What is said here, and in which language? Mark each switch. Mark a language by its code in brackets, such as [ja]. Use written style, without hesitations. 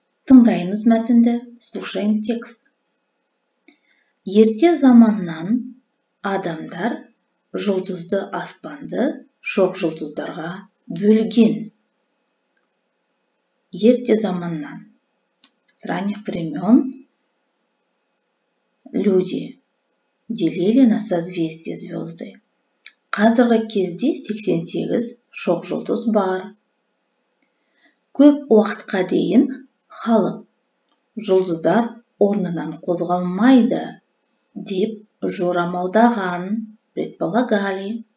[kk] Тыңдаймыз мәтінді, [ru] слушаем текст. [kk] Ерте заманнан адамдар жұлдызды аспанды шоқ жұлдыздарға бөлген. Ерте заманнан. [ru] С ранних времен люди делили на созвездие звезды. [kk] Қазіргі кезде 88 шоқ жұлдыз бар. Көп уақытқа дейін халық жұлдыздар орнынан қозғалмайды деп жорамалдаған, предполагали.